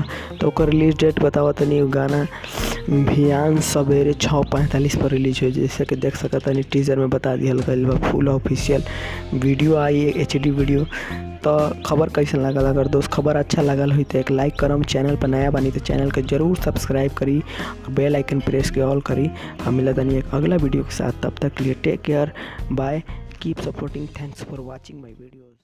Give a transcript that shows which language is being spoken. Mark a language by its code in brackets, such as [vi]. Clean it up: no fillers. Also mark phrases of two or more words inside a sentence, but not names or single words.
[bho] तो ओकर [en] release date [bho] बतावतनी। गाना भियान सवेरे 6:45 पर रिलीज हो, जैसे कि देख सकतानी टीजर में बता दिया गई बा। [en] full official video [bho] आई, HD वीडियो। तो खबर कैसन लागल? अगर दोस्त खबर अच्छा लागल हुई तो एक लाइक करम। चैनल पर नया बनी तो चैनल के जरूर सब्सक्राइब करी और [en] bell icon [bho] प्रेस के ऑल करी। हम मिलतनी एक अगला वीडियो के साथ, तब तक के लिए [en] take care, bye, keep supporting, thanks for watching my videos.